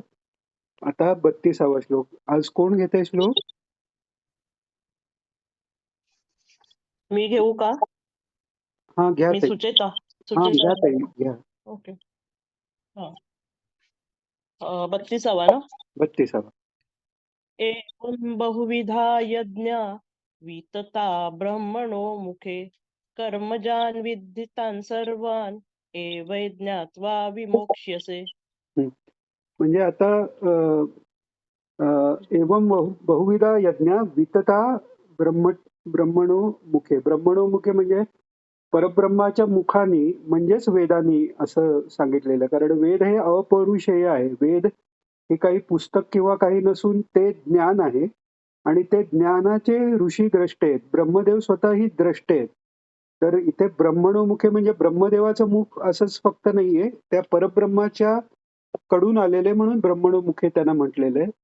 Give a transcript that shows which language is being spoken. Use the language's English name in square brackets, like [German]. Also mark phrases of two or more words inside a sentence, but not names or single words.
[Marathi] आता 32वा श्लोक. आज कोण घेतंय श्लोक? मी घेऊ का? हां, घ्या मी ताई. सुचेता हां, सुचेता घ्या ताई, घ्या. ओके. हा 32वा ना. 32वा. [Sanskrit] एवं बहुविधा यज्ञ वितता ब्रह्मणो मुखे कर्मजान विद्धितान सर्वान एवै ज्ञात्वा विमोक्ष्यसे. हं. [Marathi] म्हणजे आता [Sanskrit] एवं बहुविधा यज्ञ वितता ब्रह्मणो मुखे. ब्रह्मणो मुखे [Marathi] म्हणजे परब्रह्माच्या मुखाने म्हणजेच वेदांनी असं सांगितलेलं. कारण वेद हे अपौरुषेय आहे. वेद हे काही पुस्तक किंवा काही नसून ते ज्ञान आहे आणि ते ज्ञानाचे ऋषी द्रष्टे आहेत. ब्रह्मदेव स्वतःही द्रष्टे आहेत. तर इथे ब्रह्मणोमुखे म्हणजे ब्रह्मदेवाचं मुख असंच फक्त नाहीये, त्या परब्रह्माच्या कडून आलेले म्हणून ब्रह्मणोमुखे त्यांना म्हटलेलं आहे.